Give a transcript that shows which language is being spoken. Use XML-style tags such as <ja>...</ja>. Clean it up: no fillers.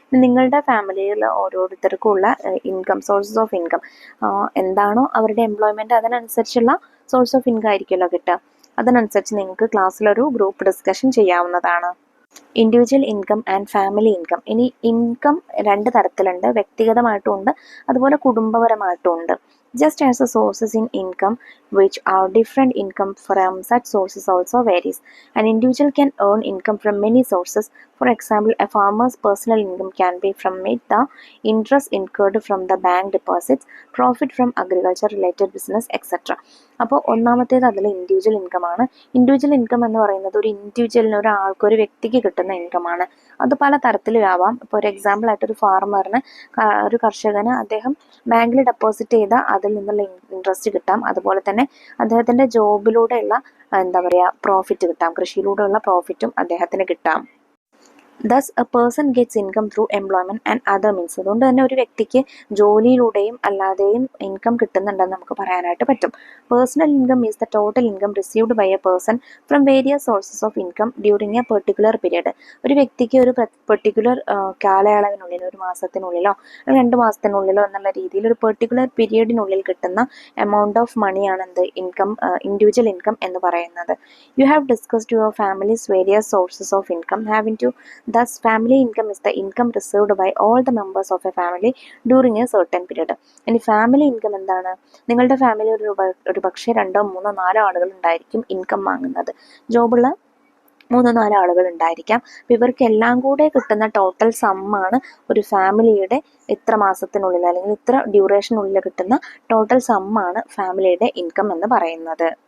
<ml>നിങ്ങളുടെ ഫാമിലിയിൽ ഓരോരുത്തർക്കുള്ള income, sources of income എന്താണോ അവരുടെ എംപ്ലോയ്മെൻറ്റ്, അതിനനുസരിച്ചുള്ള സോഴ്സ് ഓഫ് ഇൻകം ആയിരിക്കുമല്ലോ കിട്ടുക. അതിനനുസരിച്ച് നിങ്ങൾക്ക് ക്ലാസ്സിലൊരു ഗ്രൂപ്പ് ഡിസ്കഷൻ ചെയ്യാവുന്നതാണ്. Individual income and family income. ഇനി ഇൻകം രണ്ട് തരത്തിലുണ്ട്, വ്യക്തിഗതമായിട്ടും ഉണ്ട്, അതുപോലെ കുടുംബപരമായിട്ടും ഉണ്ട്.</ml> <en>Just as the sources in income which are different, income from such sources also varies. An individual can earn income from many sources. For example, a farmer's personal income can be from the interest incurred from the bank deposits, profit from agriculture related business, etc.</en> <ml>അപ്പോൾ ഒന്നാമത്തേത് അതിൽ individual income ആണ്. Individual income എന്ന് പറയുന്നത് ഒരു ഇൻഡിവിജ്വലിന്, ഒരാൾക്ക്, ഒരു വ്യക്തിക്ക് കിട്ടുന്ന ഇൻകമാണ്. അത് പല തരത്തിലും ആവാം. ഇപ്പോൾ ഒരു എക്സാമ്പിൾ ആയിട്ട് ഒരു ഫാർമറിന്, ഒരു കർഷകന് അദ്ദേഹം ബാങ്കിൽ ഡെപ്പോസിറ്റ് ചെയ്ത അതിൽ നിന്നുള്ള ഇൻട്രസ്റ്റ് കിട്ടാം. അതുപോലെ തന്നെ അദ്ദേഹത്തിൻ്റെ ജോബിലൂടെയുള്ള പ്രോഫിറ്റ് കിട്ടാം, കൃഷിയിലൂടെയുള്ള പ്രോഫിറ്റും അദ്ദേഹത്തിന് കിട്ടാം.</ml> <en>Thus a person gets income through employment and other means.</en> <ml>അതുകൊണ്ട് തന്നെ ഒരു വ്യക്തിക്ക് ജോലിയിലൂടെയും അല്ലാതെയും ഇൻകം കിട്ടുന്നുണ്ടെന്ന് നമുക്ക് പറയാനായിട്ട് പറ്റും.</ml> <en>Personal income is the total income received by a person from various sources of income during a particular period.</en> <ml>ഒരു വ്യക്തിക്ക് ഒരു പെർട്ടിക്കുലർ കാലയളവിനുള്ളിൽ, ഒരു മാസത്തിനുള്ളിലോ 2 മാസത്തിനുള്ളിലോ എന്നുള്ള രീതിയിൽ ഒരു പെർട്ടിക്കുലർ പീരീഡിനുള്ളിൽ കിട്ടുന്ന എമൗണ്ട് ഓഫ് മണിയാണ് എന്ത് ഇൻകം, ഇൻഡിവിജ്വൽ ഇൻകം എന്ന് പറയുന്നത്.</ml> <en>You have discussed your families various sources of income having to. Thus, family income is the income received by all the members of a family during a certain period.</en> <ml>ഇനി family income എന്താണ്? നിങ്ങളുടെ family ഒരു പക്ഷേ 2, 3, 4 ആളുകൾ ഉണ്ടായിരിക്കും income വാങ്ങുന്നത്. ജോബുള്ള 3, 4 ആളുകൾ ഉണ്ടായിരിക്കാം. അപ്പോൾ ഇവർക്ക് എല്ലാം കൂടെ കിട്ടുന്ന ടോട്ടൽ സമ്മാണ് ഒരു ഫാമിലിയുടെ ഇത്ര മാസത്തിനുള്ളിൽ അല്ലെങ്കിൽ ഇത്ര ഡ്യൂറേഷനുള്ളിൽ കിട്ടുന്ന ടോട്ടൽ സമ്മാണ് ഫാമിലിയുടെ ഇൻകം എന്ന് പറയുന്നത്.</ml>